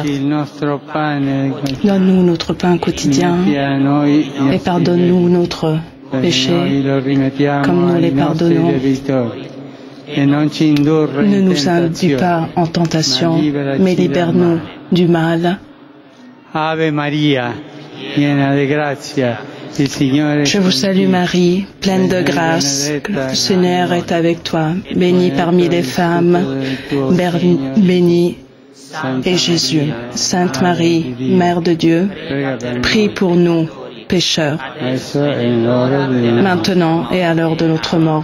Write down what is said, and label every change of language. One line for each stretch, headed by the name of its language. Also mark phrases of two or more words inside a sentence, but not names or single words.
French: Donne-nous notre pain quotidien et pardonne-nous notre péché comme nous les pardonnons. Ne nous induis pas en tentation, mais libère-nous du mal.
Latin: Ave Maria, piena de gratia.
French: Je vous salue Marie, pleine de grâce, le Seigneur est avec toi, bénie parmi les femmes, bénie est Jésus. Sainte Marie, Mère de Dieu, prie pour nous pécheurs, maintenant et à l'heure de notre mort.